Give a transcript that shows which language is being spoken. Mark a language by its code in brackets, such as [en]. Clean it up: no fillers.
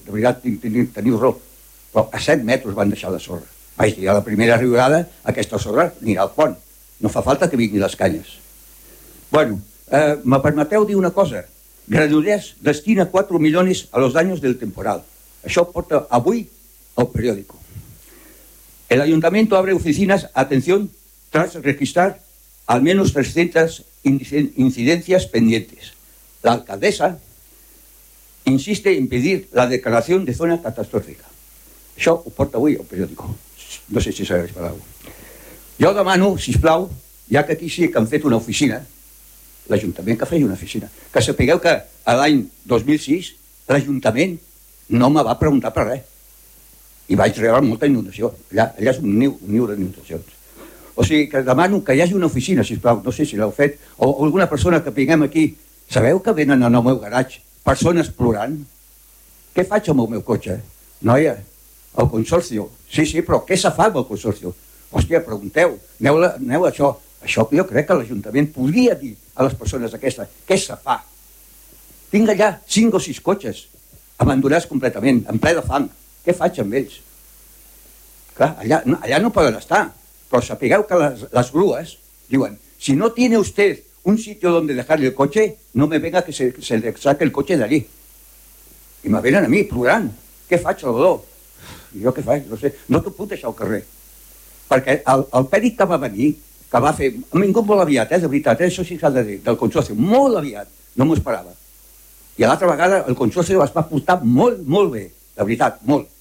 [ca] De veritat, teniu raó. Però a 7 metres van deixar la sorra. Vaig dir, a la primera riurada, aquesta sorra anirà al pont. No fa falta que vinguin les canyes. Bueno, me permeteu dir una cosa. [es] Granollers destina 4 milions a los daños del temporal. [ca] Això porta avui al periòdico. [es] El Ayuntamiento abre oficinas, atención, tras registrar al menos 300 incidencias pendientes. La alcaldesa insiste en pedir la declaración de zona catastrófica. [ca] Això ho porta avui al periòdico. No sé si s'ha esperat. Jo demano, sisplau, ja que aquí sí que han fet una oficina, l'Ajuntament que feia una oficina, que sapigueu que l'any 2006 l'Ajuntament no me va preguntar per res. I vaig rebre molta inundació. Allà és un niu d'inundacions. O sigui, que demano que hi hagi una oficina, sisplau, no sé si l'heu fet, o alguna persona que vinguem aquí. Sabeu que venen al meu garatge persones plorant? Què faig amb el meu cotxe? Noia, el consorci. Sí, però què se fa amb el consorci? Hòstia, pregunteu, aneu a això. Això jo crec que l'Ajuntament podria dir a les persones aquestes què se fa. Tinc allà 5 o 6 cotxes abandonats completament, en ple de fang. Què faig amb ells? Clar, allà no poden estar. Però sapigueu que les grues diuen, [es] si no tiene usted un sitio donde dejarle el coche, no me venga que se le saque el coche [ca] d'allí. I me venen a mi, plorant. Què faig, Salvador? Jo què faig? No sé. No t'ho puc deixar al carrer. Perquè el pèdic que va venir, que va fer, ha vingut molt aviat, de veritat, això sí que s'ha de dir, del consorci, molt aviat, no m'ho esperava. I l'altra vegada el consorci es va portar molt, molt bé, de veritat, molt.